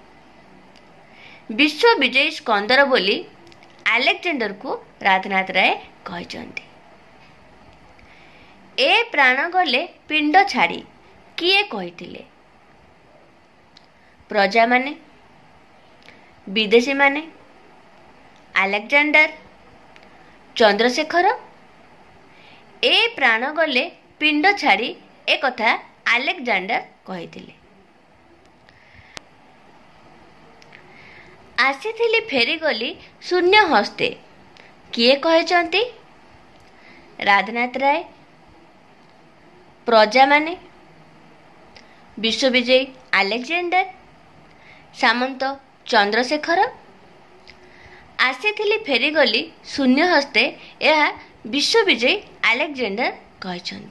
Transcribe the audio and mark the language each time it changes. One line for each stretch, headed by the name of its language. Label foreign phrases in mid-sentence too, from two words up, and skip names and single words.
Odia: ବିଶ୍ୱ ବିଜୟୀ ସ୍କନ୍ଦର ବୋଲି ଆଲେକଜାଣ୍ଡରକୁ ରାଧାନାଥ ରାୟ କହିଛନ୍ତି। ଏ ପ୍ରାଣ ଗଲେ ପିଣ୍ଡ ଛାଡ଼ି କିଏ କହିଥିଲେ? ପ୍ରଜାମାନେ, ବିଦେଶୀ ମାନେ ଆଲେକଜାଣ୍ଡର ଚନ୍ଦ୍ରଶେଖର ଏ ପ୍ରାଣ ଗଲେ ପିଣ୍ଡ ଛାଡ଼ି ଏ କଥା ଆଲେକଜାଣ୍ଡର କହିଥିଲେ। ଆସିଥିଲି ଫେରି ଗଲି ଶୂନ୍ୟ ହସ୍ତେ କିଏ କହୁଛନ୍ତି ରାଧାନାଥ ରାୟ ପ୍ରଜା ମାନେ ବିଶ୍ୱବିଜୟୀ ଆଲେକଜାଣ୍ଡର ସାମନ୍ତ ଚନ୍ଦ୍ରଶେଖର ଆସିଥିଲି ଫେରି ଗଲି ଶୂନ୍ୟ ହସ୍ତେ ଏହା ବିଶ୍ୱବିଜୟୀ ଆଲେକଜାଣ୍ଡର କହୁଛନ୍ତି।